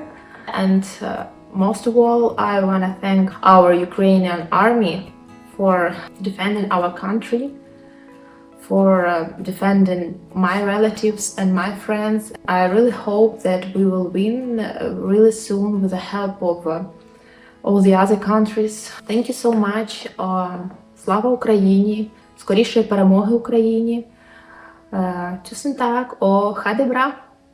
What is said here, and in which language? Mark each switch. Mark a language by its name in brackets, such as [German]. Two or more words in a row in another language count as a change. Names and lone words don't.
[English] And most of all, I want to thank our Ukrainian army for defending our country, for defending my relatives and my friends. I really hope that we will win really soon with the help of all the other countries. Thank you so much. [Ukrainian] Слава Україні! Скорішої перемоги Україні! [Norwegian] Tusen takk og ha det bra!